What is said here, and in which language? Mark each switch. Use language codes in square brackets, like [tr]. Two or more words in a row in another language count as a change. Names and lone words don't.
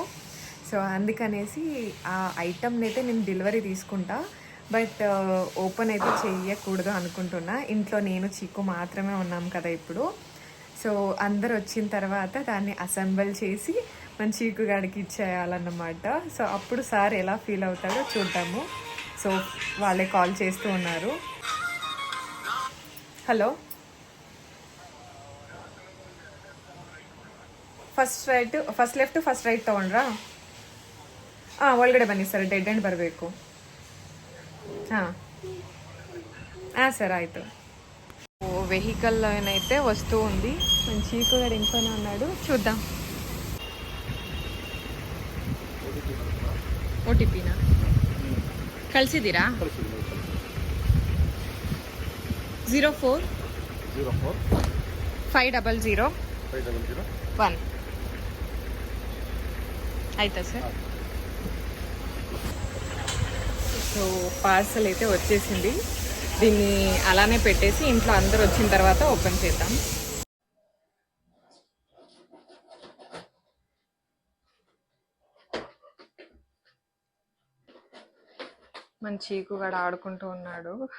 [te] సో అందుకనేసి ఆ ఐటమ్ని అయితే నేను డెలివరీ తీసుకుంటా, బట్ ఓపెన్ అయితే చేయకూడదు అనుకుంటున్నా. ఇంట్లో నేను చీకు మాత్రమే ఉన్నాం కదా ఇప్పుడు. సో అందరు వచ్చిన తర్వాత దాన్ని అసెంబుల్ చేసి మన చీకుగాడికి ఇచ్చేయాలన్నమాట. సో అప్పుడు సార్ ఎలా ఫీల్ అవుతాడో చూద్దాము. సో వాళ్ళే కాల్ చేస్తూ ఉన్నారు. [kn] ಹಲೋ, [en] first left first right [kn] ತೊಗೊಂಡ್ರಾ? ಒಳಗಡೆ ಬನ್ನಿ ಸರ್, [en] dead end [kn] ಬರಬೇಕು. ಹಾಂ ಸರ್ ಆಯಿತು. [te] వెహికల్ అయితే వస్తూ ఉంది. మన చీకుగాడు ఇంట్లోనే ఉన్నాడు, చూద్దాం. ఓటీపీనా కలిసిದ್ದೀರಾ? [kn] 04 500 1 ಆಯ್ತಾ ಸರ್? [te] సో పార్సల్ అయితే వచ్చేసింది. దీన్ని అలానే పెట్టేసి ఇంట్లో అందరు వచ్చిన తర్వాత ఓపెన్ చేద్దాం. మన చీకుగాడు ఆడుకుంటూ ఉన్నాడు.